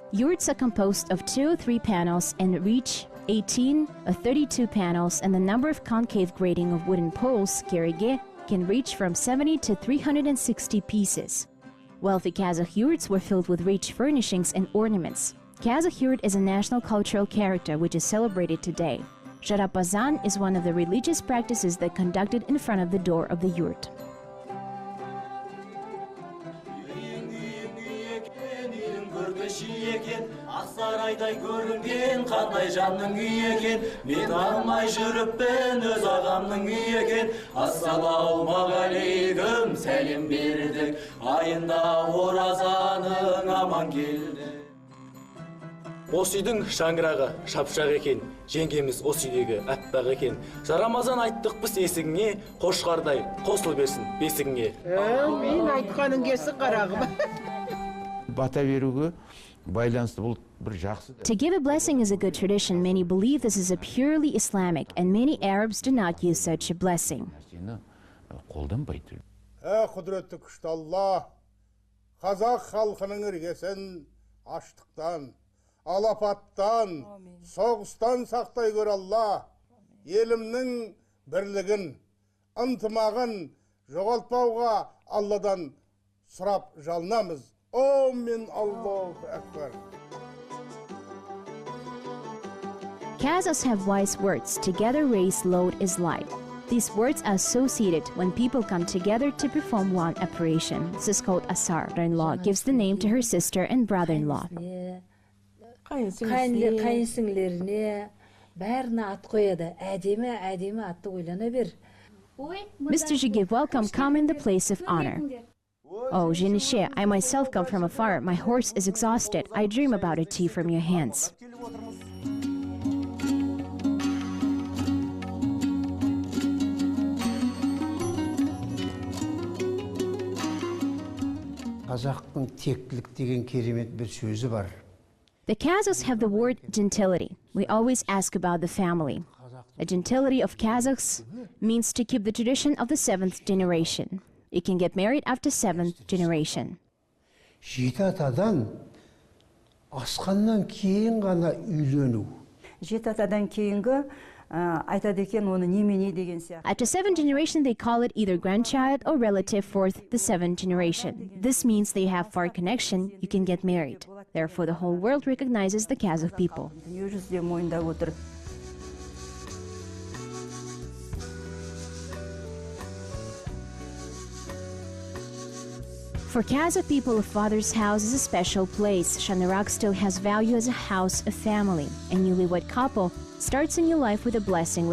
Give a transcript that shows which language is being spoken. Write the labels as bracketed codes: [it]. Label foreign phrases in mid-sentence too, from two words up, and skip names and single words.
[en] Yurts are composed of 2 or 3 panels and reach 18 or 32 panels, and the number of concave grating of wooden poles, gerige, can reach from 70 to 360 pieces. Wealthy Kazakh yurts were filled with rich furnishings and ornaments. Kazakh yurt is a national cultural character which is celebrated today. Jarapazan is one of the religious practices that conducted in front of the door of the yurt. [kk] Ақсарайдай көрінген қандай жанның үйі екен, мен алмай жүріппін өз ағамның үйі екен. Ассалаумағалейкум, сәлем бердік, айында оразаның аман келді. Осы үйдің шаңырағы шапшақ екен, жеңгеміз осы үйдегі аппақ екен. Жарамазан айттық біз есігіңе, қошқардай қосыл берсін бесігіңе. Мен айтқаның келсін қарағым. Бата беруге байланысты бұл бір жақсы. [en] To give a blessing is a good tradition. Many believe this is a purely Islamic, and many Arabs do not use such a blessing. [kk] Қолданбайды. Құдіретті күшті Алла, қазақ халқының іргесін аштықтан, алапаттан, соғыстан сақтай көр Алла. Елімнің бірлігін, ынтымағын жоғалтпауға Алладан сұрап жалынамыз. [ar] Amen. الله أكبر. [en] Kazakhs have wise words. Together raise load is light. These words are associated when people come together to perform one operation. This is called asar. Mother-in-law gives the name to her sister and brother-in-law. [kk] Қайынсіңлеріне бәріне ат қояды. Әдемі атты ойлана бер. [en] Mr. Jigib, welcome. Come in the place of honor. Oh, Jenishe, I myself come from afar. My horse is exhausted. I dream about a tea from your hands. [kk] Қазақтың тектілік деген керемет бір сөзі бар. [en] The Kazakhs have the word gentility. We always ask about the family. The gentility of Kazakhs means to keep the tradition of the 7th generation. You can get married after 7th generation. [kk] Жеті атадан асқаннан кейін ғана үйлену. Жеті атадан кейінгі айтады екен оны немене деген сияқты. [en] After 7th generation, they call it either grandchild or relative for the 7th generation. This means they have far connection, you can get married. Therefore, the whole world recognizes the Kazakh people. [kk] Дүниежүзі мойындап отыр. [en] For Kazakh people, a father's house is a special place. Shanarag still has value as a house, a family. A newlywed couple starts a new life with a blessing.